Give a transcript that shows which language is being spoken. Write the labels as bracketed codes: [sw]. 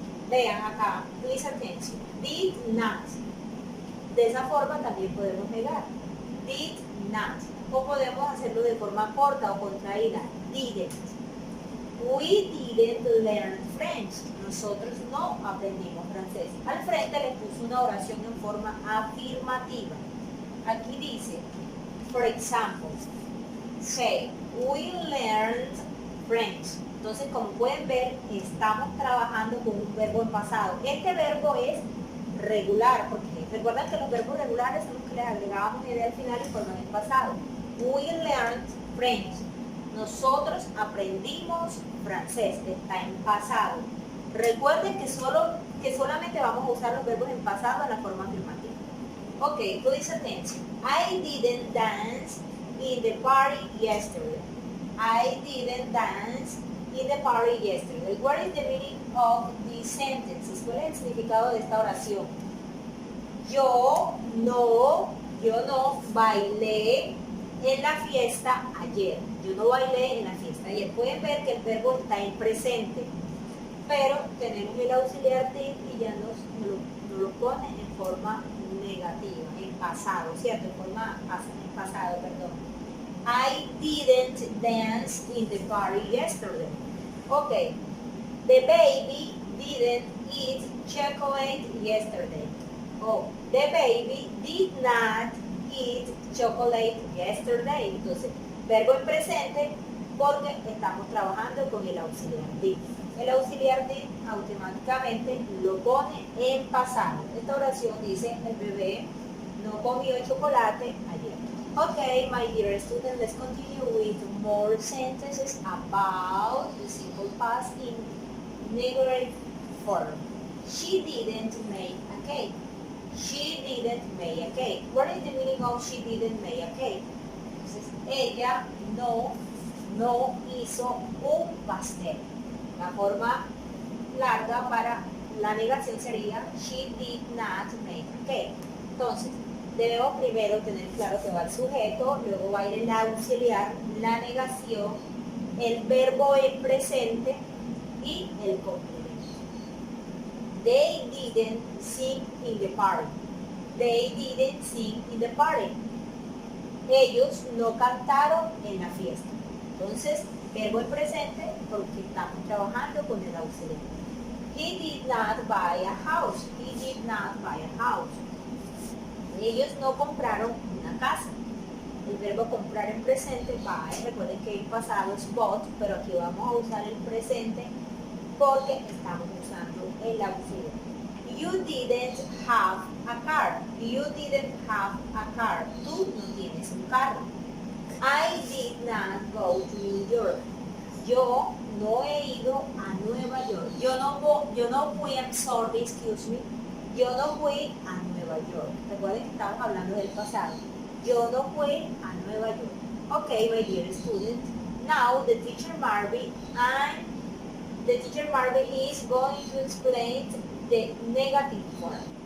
[es] Vean acá, [en] please attention. Did not. [es] De esa forma también podemos negar. [en] Did not. [es] O podemos hacerlo de forma corta o contraída. Didn't. [en] We didn't learn French. [es] Nosotros no aprendimos francés. Al frente le puso una oración en forma afirmativa. Aquí dice, [en] for example, say, we learned French. [es] Entonces, como pueden ver, estamos trabajando con un verbo en pasado. Este verbo es regular, porque recuerdan que los verbos regulares son los que les agregábamos idea al final y forman el pasado. [en] We learned French. [es] Nosotros aprendimos francés, está en pasado. Recuerden que solamente vamos a usar los verbos en pasado en la forma afirmativa. [en] Ok, please attention. I didn't dance in the party yesterday. I didn't dance in the party yesterday. What is the meaning of these sentences? [es] ¿Cuál es el significado de esta oración? Yo no bailé en la fiesta ayer. Yo no bailé en la fiesta Ayer pueden ver que el verbo está en presente, pero tenemos el auxiliar did y ya nos lo pone en forma negativa, en pasado, ¿cierto? En forma en pasado, perdón. [en] I didn't dance in the party yesterday. Okay. The baby didn't eat chocolate yesterday. Oh, the baby did not eat chocolate yesterday. [es] Entonces, verbo en presente porque estamos trabajando con el auxiliar did. El auxiliar did automáticamente lo pone en pasado. Esta oración dice, el bebé no comió chocolate ayer. [en] Okay, my dear student, let's continue with more sentences about the simple past in negative form. She didn't make a cake. She didn't make a cake. What is the meaning of she didn't make a cake? [es] Entonces, ella no hizo un pastel. La forma larga para la negación sería [en] she did not make a cake. [es] Entonces, debemos primero tener claro que va el sujeto, luego va a ir el auxiliar, la negación, el verbo en presente y el complemento. [en] They didn't sing in the party. They didn't sing in the party. [es] Ellos no cantaron en la fiesta. Entonces, verbo en presente porque estamos trabajando con el auxiliar. [en] He did not buy a house. He did not buy a house. [es] Ellos no compraron una casa. El verbo comprar en presente, buy, recuerden que el pasado es bought, pero aquí vamos a usar el presente porque estamos usando el auxiliar. [en] You didn't have a car. You didn't have a car. [es] Tú no tienes un carro. [en] I did not go to New York. [es] Yo no he ido a Nueva York. Yo no fui, [en] I'm sorry, excuse me. [es] Yo no fui a Nueva York. Recuerden que estamos hablando del pasado. Yo no fui a Nueva York. [en] Okay, my dear student. Now the teacher Marvin is going to explain the negative form.